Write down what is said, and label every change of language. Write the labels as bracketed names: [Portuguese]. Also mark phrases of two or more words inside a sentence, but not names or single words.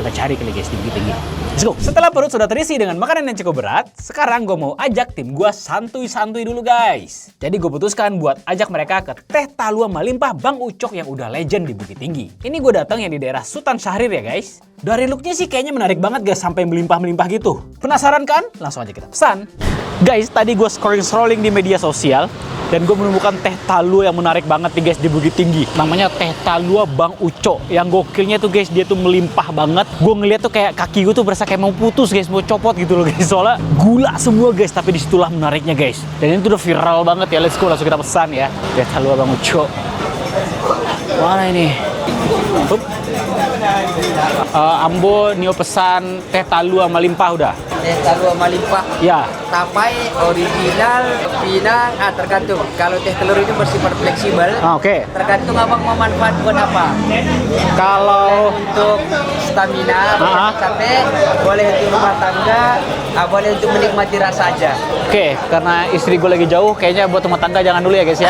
[Indonesian] Kita cari kali guys, tinggi-tinggi. [English] Let's go. [Indonesian] Setelah perut sudah terisi dengan makanan yang cukup berat, sekarang gue mau ajak tim gue santuy-santuy dulu guys. Jadi gue putuskan buat ajak mereka ke Teh Talua Malimpah Bang Ucok yang udah legend di Bukit Tinggi. Ini gue datang yang di daerah Sultan Syahrir ya guys. Dari looknya sih kayaknya menarik banget guys, sampai melimpah-melimpah gitu. Penasaran kan? Langsung aja kita pesan. Guys, tadi gue scrolling di media sosial dan gue menemukan Teh Talua yang menarik banget nih guys di Bukit Tinggi. Namanya Teh Talua Bang Ucok. Yang gokilnya tuh guys, dia tuh melimpah banget. Gue ngeliat tuh kayak kaki gue tuh berasa kayak mau putus guys, mau copot gitu loh guys. Soalnya gula semua guys, tapi disitulah menariknya guys. Dan ini tuh udah viral banget ya. [English] Let's go, [Indonesian] langsung kita pesan ya. Teh Talua Bang Ucok. Mana ini? [Minangkabau] Ambo Nio pesan Teh Talua Malimpah udah. [Indonesian] Teh Talua Malimpah. Ya. Tapai original, pinang, tergantung. Kalau teh telur itu bersifat fleksibel. Oke. Tergantung abang mau manfaat buat apa. Kalau Untuk stamina, capek, boleh untuk rumah tangga, boleh untuk menikmati rasa aja. Oke, karena istri gue lagi jauh, kayaknya buat rumah tangga jangan dulu ya guys ya.